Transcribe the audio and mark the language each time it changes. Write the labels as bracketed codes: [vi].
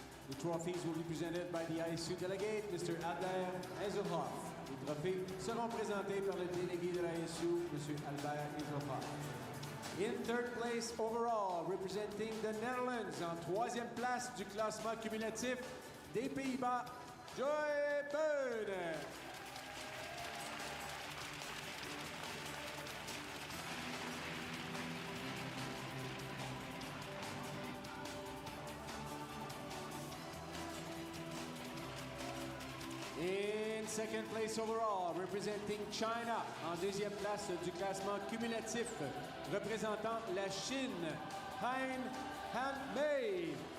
[en] The trophies will be presented by the ISU delegate, Mr. Albert Azelhoff. [fr] Les trophées seront présentés par le délégué de l'ISU, Mr. Albert Azelhoff. [en] In third place overall, representing the Netherlands, [fr] en troisième place du classement cumulatif des Pays-Bas, Joy Byrne. [en] In second place overall, representing China. [fr] En deuxième place du classement cumulatif, représentant la Chine, Han Mei.